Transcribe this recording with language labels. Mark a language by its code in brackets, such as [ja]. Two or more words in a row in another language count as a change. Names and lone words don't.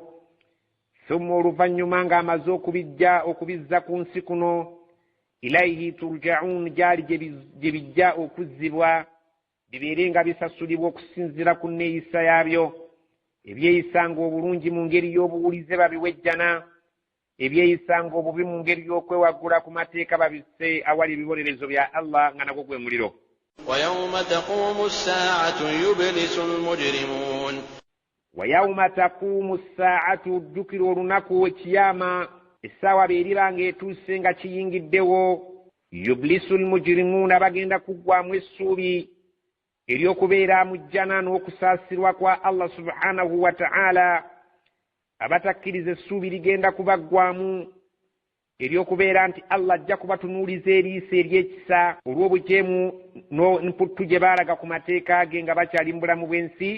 [lg] thumma oluvannyuma ng'amaze okubizza ku nsi kuno, [ar] إليه ترجعون, [lg] gyali gye bijja okuzzibwa bibeere nga bisasulibwa okusinziira ku nneeyisa yaabyo. ebyeyisanga obulungi mu ngeri y'obuwulize babiwejjana, ebyeyisanga obubi mu ngeri y'okwewaggula ku mateeka babisse awali ebibonerezo bya Allah nga nagwo gwe muliro. [ar] ويوم تقوم الساعة يبلس المجرمون. ويوم تقوم الساعة, [lg] ojjukira olunaku ekiyama essaawa beeriba ng'etuuse nga kiyingiddewo. [ar] يبلس المجرمون, [lg] bagenda kuggwamu essuubi ery'okubeera mujjana n'okusaasirwa kwa Allah [ar] سبحانه وتعالى. [lg] abatakkiriza essuubi ligenda kubaggwamu ery'okubeera nti Allah ajja kubatunuuliza eriiso ery'ekisa olw'obujeemu n'emputtu gye baalaga ku mateeka ge nga bakyali mu bulamu bw'ensi.